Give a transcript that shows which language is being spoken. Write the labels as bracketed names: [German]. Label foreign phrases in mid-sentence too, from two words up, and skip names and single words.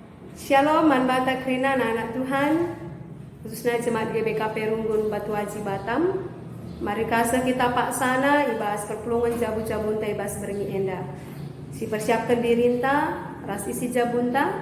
[Batak Karo] Shalom, manbata krina anak-anak Tuhan, khususnya jemaat GBK Perunggun Batu Haji Batam. Mari kasih kita paksana ibas perpulungan jabu-jabunta ibas berengi enda. Si persiapkan dirinta, ras isi jabunta.